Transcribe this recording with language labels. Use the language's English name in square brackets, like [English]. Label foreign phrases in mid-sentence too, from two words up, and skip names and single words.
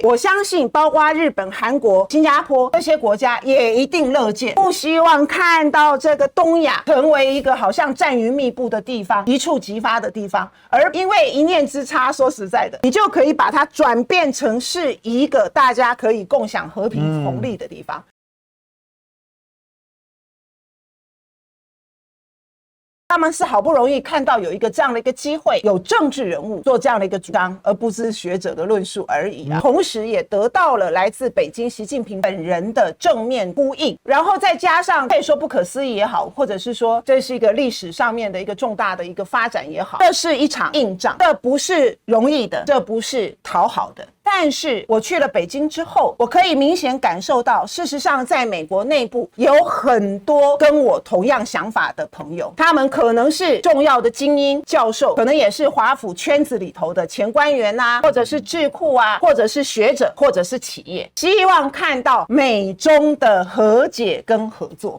[Chinese] 我相信包括日本、韓國、新加坡這些國家也一定樂見，不希望看到這個東亞成為一個好像戰雲密布的地方，一觸即發的地方，而因為一念之差，說實在的，你就可以把它轉變成是一個大家可以共享和平紅利的地方。他们是好不容易看到有一個這樣的一個機會，有政治人物做這樣的一個主張，而不是學者的論述而已啊。同時也得到了來自北京習近平本人的正面呼應，然後再加上可以說不可思議也好，或者是說這是一個歷史上面的一個重大的一個發展也好，這是一場硬仗，這不是容易的，這不是討好的。但是我去了北京之後，我可以明顯感受到，事實上在美國內部有很多跟我同樣想法的朋友，他們可能是重要的精英教授，可能也是華府圈子裡頭的前官員啊，或者是智庫啊，或者是學者，或者是企業，希望看到美中的和解跟合作。